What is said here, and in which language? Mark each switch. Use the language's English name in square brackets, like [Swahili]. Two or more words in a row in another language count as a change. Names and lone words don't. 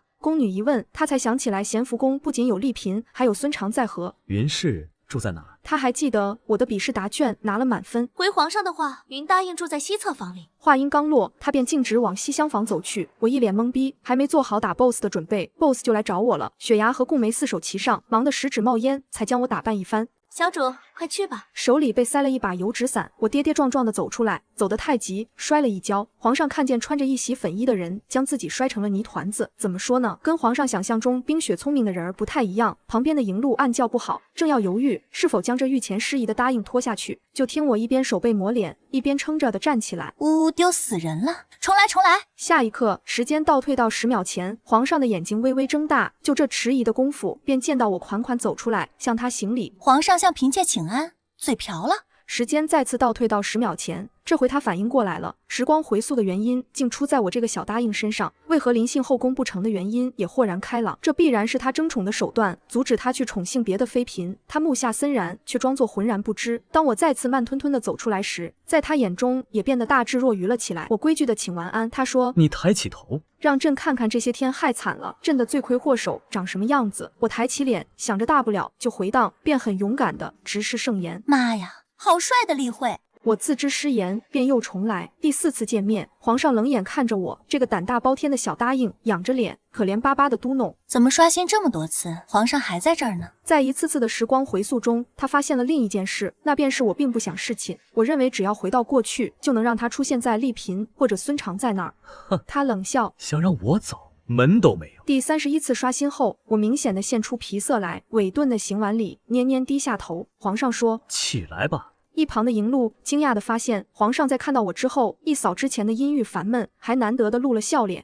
[Chinese] 宮女一問，他才想起來賢福宮不僅有麗嬪，還有孫常在和。雲氏住在哪兒？他還記得我的筆試答卷拿了滿分。回皇上的話，雲答應住在西側房裡。話音剛落，他便徑直往西廂房走去。我一臉懵逼，還沒做好打 BOSS 的準備 ，BOSS 就來找我了。雪牙和顧梅四手齊上，忙得十指冒煙，才將我打扮一番。小主，快去吧。手裡被塞了一把油紙傘，我跌跌撞撞地走出來，走得太急，摔了一跤。皇上看見穿着一襲粉衣的人，將自己摔成了泥团子。怎麼說呢？跟皇上想象中冰雪聰明的人兒不太一樣。旁邊的迎路暗叫不好，正要猶豫是否將這御前失儀的答應拖下去，就聽我一邊手背抹臉，一邊撐着的站起來。嗚，丟死人了！重來，重來！下一刻，時間倒退到10秒前，皇上的眼睛微微睜大，就這遲疑的功夫，便見到我款款走出來，向他行禮。皇上向嬪妾請安，嘴瓢了。時間再次倒退到10秒前，這回他反應過來了，時光回溯的原因竟出在我這個小答應身上，為何臨幸後宮不成的原因也豁然開朗，這必然是他爭寵的手段，阻止他去寵幸別的妃嬪。他目下森然，卻裝作渾然不知。當我再次慢吞吞地走出來時，在他眼中也變得大智若愚了起來。我規矩地請完安，他說：“ 你抬起頭，讓朕看看這些天害慘了朕的罪魁禍首長什麼樣子。” 我抬起臉，想着大不了就回蕩，便很勇敢地直視聖顏。媽呀，好帥的例會！我自知失言，便又重來。第4次見面，皇上冷眼看着我這個膽大包天的小答應，仰着臉，可憐巴巴的嘟囔：“ 怎麼刷新這麼多次，皇上還在這兒呢？” 在一次次的時光回溯中，他發現了另一件事，那便是我並不想侍寢。我認為只要回到過去，就能讓他出現在麗嬪或者孫常在那兒。哼，他冷笑：“ 想讓我走，門都沒有。” 第31次刷新後，我明顯的現出皮色來，委頓的行完禮，蔫蔫低下頭。皇上說：“ 起來吧。” 一旁的迎路驚訝地發現，皇上在看到我之後，一掃之前的陰鬱煩悶，還難得地露了笑臉。